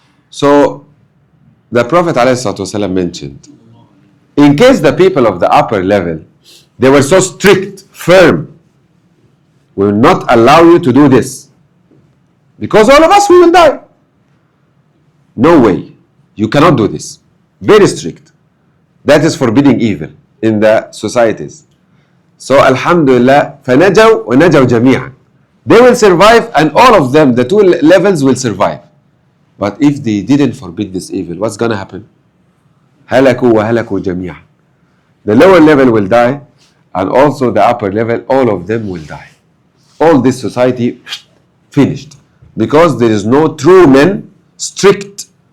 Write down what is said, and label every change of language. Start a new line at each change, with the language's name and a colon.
English: So the Prophet ﷺ mentioned, in case the people of the upper level, they were so strict, firm, we will not allow you to do this, because all of us, we will die. No way. You cannot do this. Very strict. That is forbidding evil in the societies.
Arabic: So Alhamdulillah, فَنَجَوْا وَنَجَوْا جَمِيعًا.
English: They will survive, and all of them, the two levels will survive. But if they didn't forbid this evil, what's going to happen?
Arabic: هَلَكُوا وَهَلَكُوا جَمِيعًا.
English: The lower level will die, and also the upper level, all of them will die. All this society finished. Because there is no true men, strict.